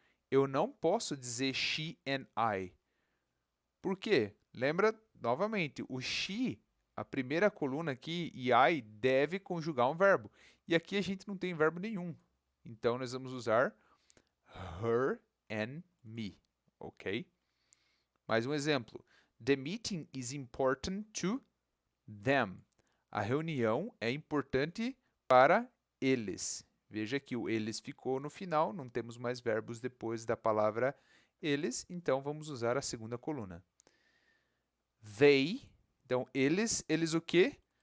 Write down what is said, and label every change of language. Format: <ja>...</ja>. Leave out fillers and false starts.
<pt>Eu não posso dizer she and I. Por quê? Lembra, novamente, o she, a primeira coluna aqui, e I deve conjugar um verbo. E aqui a gente não tem verbo nenhum. Então, nós vamos usar her and me, ok? Mais um exemplo.</pt> <en>The meeting is important to them.</en> <pt>A reunião é importante para eles. Veja que o eles ficou no final, não temos mais verbos depois da palavra eles, então vamos usar a segunda coluna. They, então eles o quê?</pt>